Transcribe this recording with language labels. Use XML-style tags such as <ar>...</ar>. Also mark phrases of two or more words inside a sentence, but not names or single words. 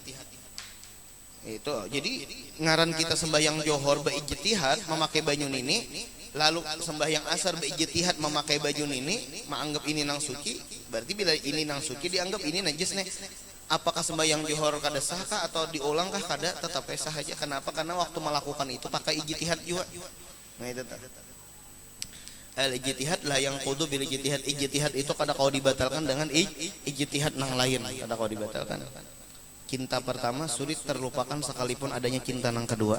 <bjn>Itu jadi ngaran kita sembahyang johor be ijtihad memakai baju nini, lalu sembahyang asar be ijtihad memakai baju nini, menganggap ini nang suci, berarti bila ini nang suci dianggap ini najis nih. Apakah sembahyang johor kada sah kah atau diulang kah kada, tetap sah aja.</bjn> <id>Kenapa? Karena waktu melakukan itu pakai ijtihad juga. Nah itu al-ijtihad lah yang kudu</id> <ar>بالاجتهاد.</ar> <bjn>Ijtihad itu kada kau dibatalkan dengan ijtihad nang lain, kada kau dibatalkan.</bjn> <id>Cinta pertama sulit terlupakan sekalipun adanya cinta nang kedua.</id>